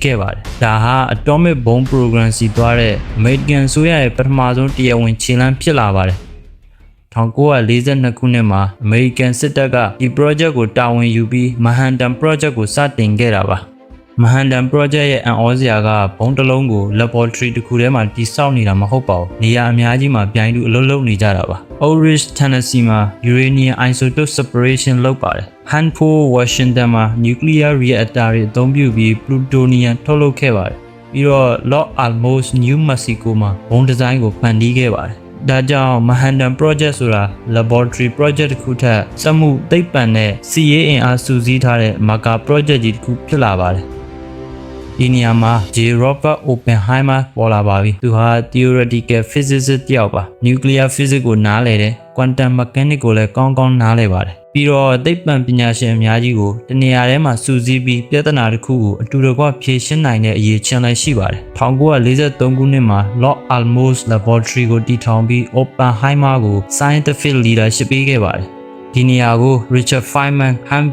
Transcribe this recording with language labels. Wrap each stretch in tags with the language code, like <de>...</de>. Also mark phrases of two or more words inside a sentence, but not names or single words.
<my>ခဲ့ပါတယ်။ဒါဟာ</my> <en>Atomic Bomb Program</en> <my>စီသွားတဲ့ American ဆိုရရဲ့ပထမဆုံးတရားဝင်ခြေလှမ်းဖြစ်လာပါတယ်။1942ခုနှစ်မှာ American စစ်တပ်ကဒီ project ကိုတာဝန်ယူပြီး Manhattan Project ကိုစတင်ခဲ့တာပါ။ Manhattan Project ရဲ့အံ့ဩစရာကဘုံတစ်လုံးကို laboratory တစ်ခုထဲမှာတိစောက်နေတာမဟုတ်ပါဘူး ။နေရာအများကြီးမှာပြိုင်တူအလုပ်လုပ်နေကြတာပါ။ Oak Ridge Tennessee မှာ</my> <en>uranium isotope separation</en> <my>လုပ်ပါတယ်။ Hanford Washington မှာ</my> <en>nuclear reactor</en> <my>တွေအသုံးပြုပြီး plutonium ထုတ်လုပ်ခဲ့ပါတယ်။ပြီးတော့ Los Alamos New Mexico မှာဘုံဒီဇိုင်းကိုဖန်တီးခဲ့ပါတယ်။ဒါကြောင့် Manhattan Project ဆိုတာ</my> <en>laboratory project</en> <my>တစ်ခုထက်စက်မှုသိပ္ပံနဲ့စီရေးအင်အားစုစည်းထားတဲ့</my> <en>mega project</en> <my>ကြီးတစ်ခုဖြစ်လာပါတယ်။ဒီနေရာမှာ J. Robert Oppenheimer ပေါ်လာပါပြီ။သူဟာ</my> <en>theoretical physicist</en> <my>တယောက်ပါ။</my> <en>nuclear physics</en> <my>ကိုနားလည်တယ်။</my> <en>quantum mechanics</en> <my>ကိုလည်းကောင်းကောင်းနားလည်ပါတယ်။ပြီးတော့သိပ္ပံပညာရှင်အများကြီးကိုတနေရာထဲမှာစုစည်းပြီးပြဿနာတစ်ခုကိုအတူတကွဖြေရှင်းနိုင်တဲ့အရေးချင်းလည်းရှိပါတယ်။1943ခုနှစ်မှာ Los Alamos Laboratory ကိုတည်ထောင်ပြီး Oppenheimer ကို</my> <en>scientific leadership</en> <my>ပေးခဲ့ပါတယ်။ဒီနေရာကို Richard Feynman, Hans</my>